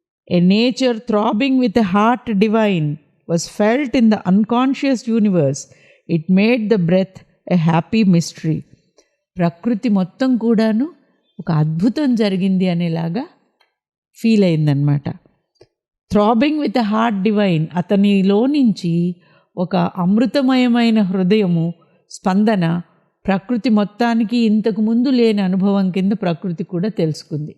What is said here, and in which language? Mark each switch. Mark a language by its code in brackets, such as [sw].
[en] A nature throbbing with a heart divine was felt in the unconscious universe. It made the breath a happy mystery. [te] ప్రకృతి మొత్తం కూడాను ఒక అద్భుతం జరిగింది అనేలాగా ఫీల్ అయిందనమాట. [en] throbbing with a heart divine, [te] అతనిలో నుంచి ఒక అమృతమయమైన హృదయము స్పందన ప్రకృతి మొత్తానికి ఇంతకు ముందు లేని అనుభవం కింద ప్రకృతి కూడా తెలుసుకుంది.